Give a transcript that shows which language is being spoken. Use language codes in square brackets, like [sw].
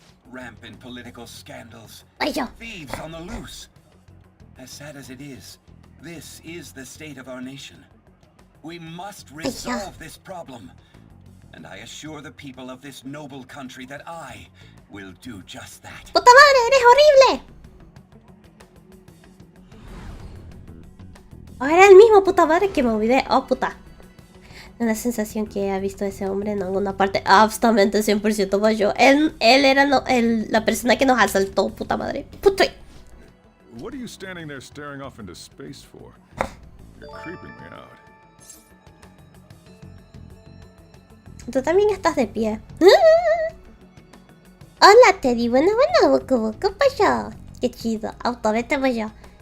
[en] Rampant political scandals. Thieves on the loose. As sad as it is, this is the state of our nation. We must resolve this problem. And I assure the people of this noble country that I will do just that. [es] ¡Puta madre, eres horrible! Era el mismo puta madre que me olvidé. Oh, puta. La sensación que he visto a ese hombre en alguna parte. Absolutamente 100% Pasho. Él era la persona que nos asaltó, puta madre. Puta. [en] What are you standing there staring off into space for? You're creeping me out. [es] Tú también estás de pie. Hola, Teddy. Bueno, ¿qué pasó? Qué chido. Vete para allá.